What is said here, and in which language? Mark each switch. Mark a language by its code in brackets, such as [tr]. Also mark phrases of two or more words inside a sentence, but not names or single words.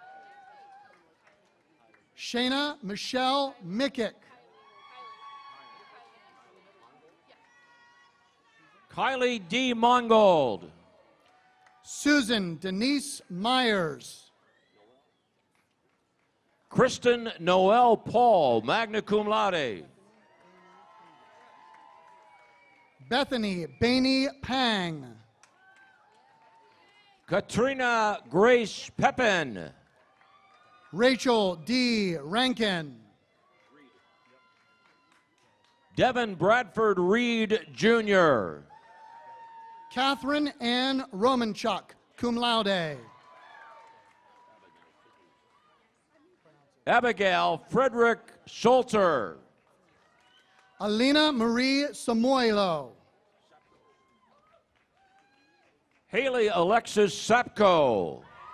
[en] Shayna Michelle Mickick. Kylie D. Mongold. Susan Denise Myers. Kristen Noel Paul, [la] magna cum laude. [en] Bethany Bainey Pang. Katrina Grace Pepin. Rachel D. Rankin. Devin Bradford Reed Jr. Catherine Ann Romanchuk, [la] cum laude. [en] Abigail Frederick Salter. Alina Marie Samoilo. Haley Alexis Sapko.